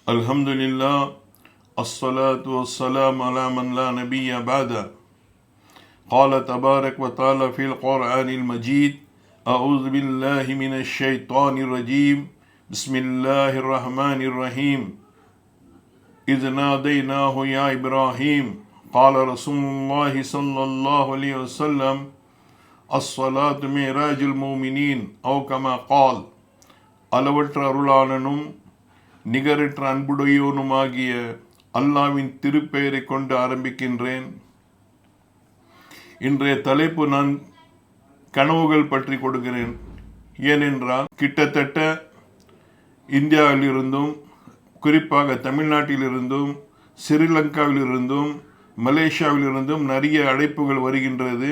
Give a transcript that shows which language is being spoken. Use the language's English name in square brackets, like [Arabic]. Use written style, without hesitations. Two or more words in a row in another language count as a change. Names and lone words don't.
[Arabic] الحمد لله الصلاة والسلام على من لا نبي بعده قال تبارك وتعالى في القرآن المجيد أعوذ بالله من الشيطان الرجيم بسم الله الرحمن الرحيم إذ ناديناه يا إبراهيم قال رسول الله صلى الله عليه وسلم الصلاة معراج المؤمنين أو كما قال [Tamil] அளவற்ற அருளாளனும் நிகரற்ற அன்புடையோனுமாகிய அல்லாவின் திருப்பெயரை கொண்டு ஆரம்பிக்கின்றேன். இன்றைய தலைப்பு நான் கனவுகள் பற்றி கொடுக்கிறேன். ஏனென்றால் கிட்டத்தட்ட இந்தியாவிலிருந்தும் குறிப்பாக தமிழ்நாட்டிலிருந்தும் ஸ்ரீலங்காவிலிருந்தும் மலேசியாவிலிருந்தும் நிறைய அழைப்புகள் வருகின்றது.